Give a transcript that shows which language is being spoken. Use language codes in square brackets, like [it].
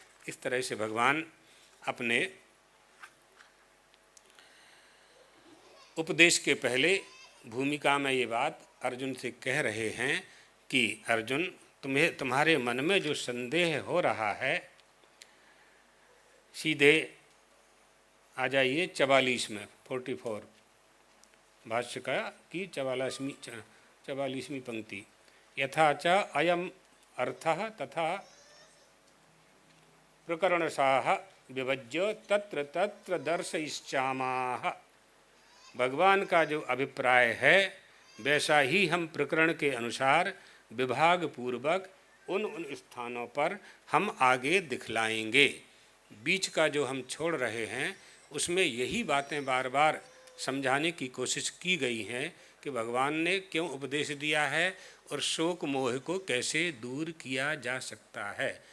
[hi] इस तरह से भगवान अपने उपदेश के पहले भूमिका में ये बात अर्जुन से कह रहे हैं कि अर्जुन, तुम्हारे मन में जो संदेह हो रहा है, सीधे आ जाइए 44 में, 44 भाष्य का की 44वीं पंक्ति। [sa] यथा च अयम अर्थः तथा प्रकरणशाः विभज्य तत्र तत्र दर्शयिष्यामाः। [hi] भगवान का जो अभिप्राय है वैसा ही हम प्रकरण के अनुसार विभाग पूर्वक उन स्थानों पर हम आगे दिखलाएंगे। बीच का जो हम छोड़ रहे हैं उसमें यही बातें बार बार समझाने की कोशिश की गई हैं कि भगवान ने क्यों उपदेश दिया है और शोक मोह को कैसे दूर किया जा सकता है।